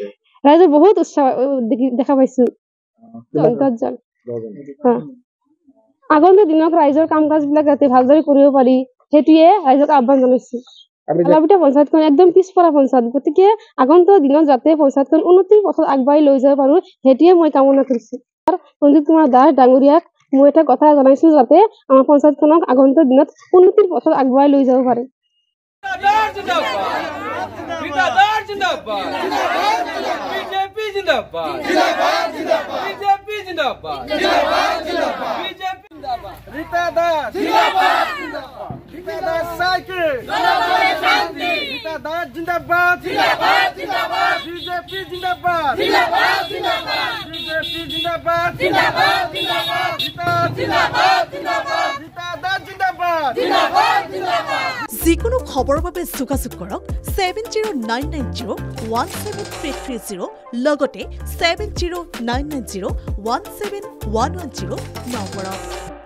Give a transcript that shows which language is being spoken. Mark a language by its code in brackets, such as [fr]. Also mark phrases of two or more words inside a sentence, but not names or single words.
[as] ৰাইজৰ বহুত উৎসাহ দেখা পাইছো অন্তৰ্জাল আগন্তুক দিনত ৰাইজৰ কাম কাজবিলাক যাতে ভালদৰে কৰিব পাৰি সেইটোৱে ৰাইজক আহ্বান জনাইছো বালাবুটা পঞ্চায়তখন একদম পিছপৰা পঞ্চায়ত গতিকে আগন্তুক দিনত যাতে পঞ্চায়তখন উন্নতিৰ পথত আগবাঢ়ি লৈ যাব পাৰো সেইটোৱে মই কামনা কৰিছো ৰঞ্জিত কুমাৰ দাস ডাঙৰীয়াক মই এটা কথা জনাইছো যাতে আমাৰ পঞ্চায়তখনক আগন্তুক দিনত উন্নতিৰ পথত আগবাঢ়ি লৈ যাব পাৰে [hi] बीजेपी जिंदाबाद बीजेपी जिंदाबाद रीता दास साइकिल रीता दास जिंदाबाद बीजेपी जिंदाबाद बीजेपी जिंदाबाद रीता दास जिंदाबाद [as] যিকোনো খবৰৰ বাবে যোগাযোগ কৰক 7099017330 লগতে 7099017110 নম্বৰত